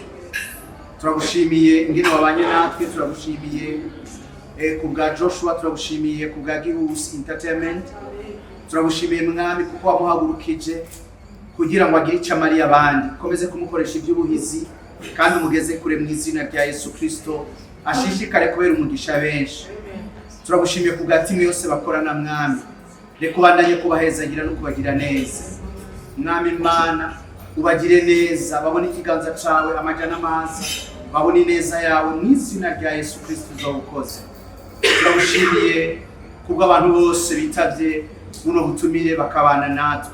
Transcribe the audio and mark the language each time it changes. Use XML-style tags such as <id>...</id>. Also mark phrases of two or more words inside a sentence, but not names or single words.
<rn>Turagushimiye ingene wabanye natwe, turagushimiye kubwa Joshua, turagushimiye kubwa Gihugu Entertainment, turagushimiye mwami kuko wamuhagurukije kugira ngo agire icyo amariye abandi. Komeze kumukoresha iby'ubuhizi kandi umugeze kure mu izina rya Yesu Kristo, ashishikare kubera umugisha benshi. Turagushimiye kubwa timu yose bakorana mwami, reka ubandanye kubahezagira no kubagira neza. Mwami Imana ubagire neza, babone ikiganza cawe amajana amazi, babone neza yawe mu izina rya Yesu Kristo uzobukoze. Turagushimiye kubwo abantu bose bitavye buno butumire bakabana natwe.</rn>